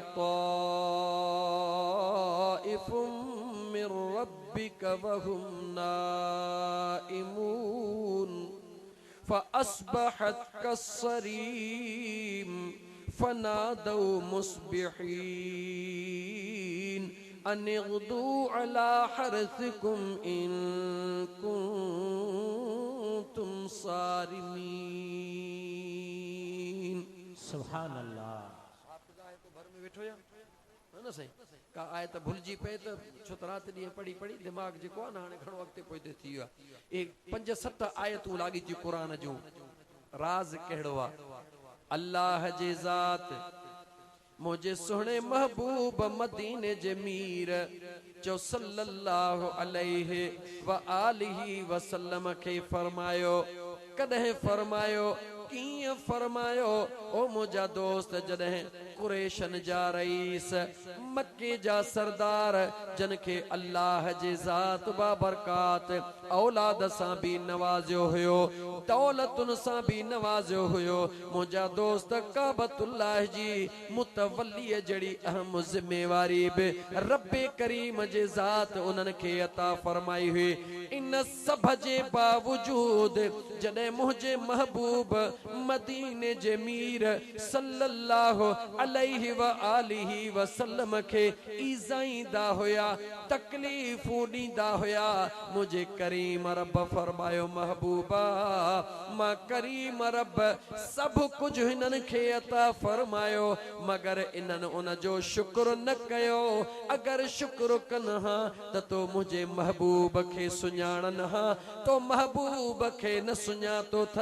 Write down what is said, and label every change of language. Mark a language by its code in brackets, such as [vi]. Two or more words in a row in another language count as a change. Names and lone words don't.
[ar] طائف من ربك وهم نائمون فأصبحت كالصريم فتنادوا مصبحين أن اغدوا على حرثكم إن كنتم صارمين. سبحان الله. [sd] घर में वेठो या है ना सही का आयत भुलजी पे तो छो त रात ॾींहं पढ़ी पढ़ी दिमाग जेको आहे न हाणे घणो अॻिते पोइते थी वियो आहे। एक 5-7 आयतूं लाॻी थियूं क़ुरान जूं। राज़ कहिड़ो आहे? अल्लाह जे ज़ात मुझे सुहणे महबूब मदीने जे मीर जो [ar] صلى الله عليه وآله وسلم [sd] के फरमायो। कॾहिं फरमायो? कीअं फरमायो? ओ मुझा दोस्त, जॾहिं कुरैशन जा रईस, मक्के जा सरदार, जन के अल्लाह जे ज़ात बाबरकात औलाद सां भी नवाज़ियो हुयो, दौलतुन सां भी नवाज़ियो हुयो, मुझा दोस्त काबतुल्लाह जी मुतवल्ली जड़ी अहम जिम्मेवारी भी रब्बे करीम जे ज़ात उन्हनि खे अता फरमाई हुई। इन सब जे बावजूद जॾहिं मुझे महबूब मदीने जे मीर [ar] صلى الله عليه وآله وسلم [sd] के ईज़ाईंदा हुया, तकलीफ़ूं ॾींदा हुया, मुझे करीम रब फरमायो महबूबा मां करीम रब सब कुछ हिननि खे अता फरमायो, मगर इन्हनि उन जो शुक्र न कयो। अगर शुक्र कनि हा त तो मुझे महबूब खे सुञाणनि हा, तो महबूब खे न सुञातो थन।